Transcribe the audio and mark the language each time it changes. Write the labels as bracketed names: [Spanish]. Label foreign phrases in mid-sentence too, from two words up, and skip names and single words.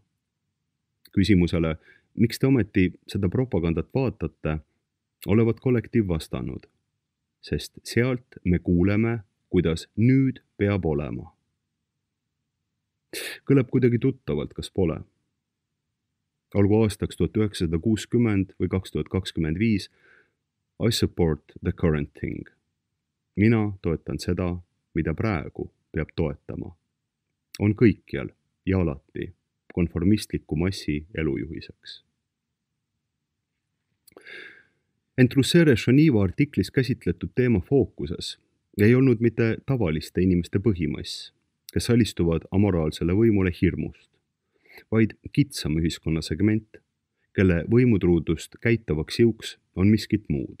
[Estonian] Küsimusele, miks te ometi seda propagandat vaatate, olevat kollektiiv vastanud, sest sealt me kuuleme, kuidas nüüd peab olema. Kõlab kuidagi tuttavalt, kas pole? Olgu aastaks 1960 või 2025, [English] I support the current thing. [Estonian] Mina toetan seda, mida praegu peab toetama. On kõikjal ja alati konformistliku massi elujuhiseks. Ent Russere Šoniva artiklis käsitletud teema fookuses ei olnud mitte tavaliste inimeste põhimass, kes alistuvad amoraalsele võimule hirmust, vaid kitsam ühiskonna segment, kelle võimutruudust käitavaks jõuks on miskit muud.